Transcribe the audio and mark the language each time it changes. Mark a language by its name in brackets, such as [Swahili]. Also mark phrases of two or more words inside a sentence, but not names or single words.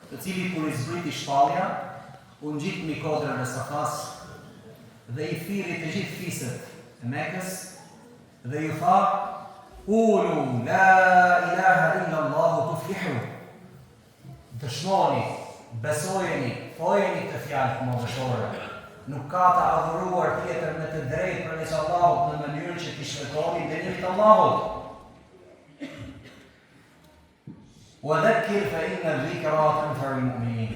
[Albanian] të cili kur i zbriti shpallja, u ngjit mbi kodrën e Safas dhe i thiri të gjithë fiset e Mekës dhe ju tha: [Arabic] "قولوا لا إله إلا الله تفلحوا." [Albanian] Dëshmoni, besojeni, thojeni të fjalë këmbëveshore. Nuk ka të adhuruar tjetër me të drejtë përveç Allahut në mënyrë që t'i shpëtoni dënimin e Allahut. [Arabic] وذكر فإن الذكرى تنفع المؤمنين.